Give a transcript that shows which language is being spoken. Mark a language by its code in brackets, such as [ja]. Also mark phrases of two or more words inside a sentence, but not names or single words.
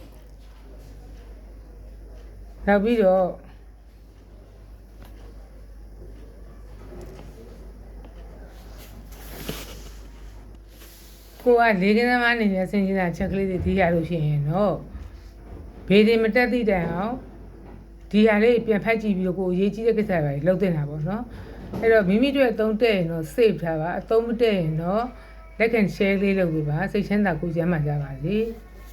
[my] နောက်ပြီးတော့ကိုကလေးကနန်းမအနေနဲ့ဆင်ခြင်တာချက်ကလေးတွေဒီရလို့ရှိရင်တော့ဘေးတွေမတက်သည့်တိုင်အောင်ဒီဟာလေးပြန်ဖတ်ကြည့်ပြီးတော့ကိုအရေးကြီးတဲ့ကိစ္စတွေလုပ်တင်တာပေါ့နော်အဲ့တော့မိမိတို့အသုံးတက်ရင်တော့ save ထားပါအသုံးမတက်ရင်တော့ [en] like and share [my] လေးလုပ်ပေးပါစိတ်ချမ်းသာကိုယ်ကျန်းမာကြပါစေ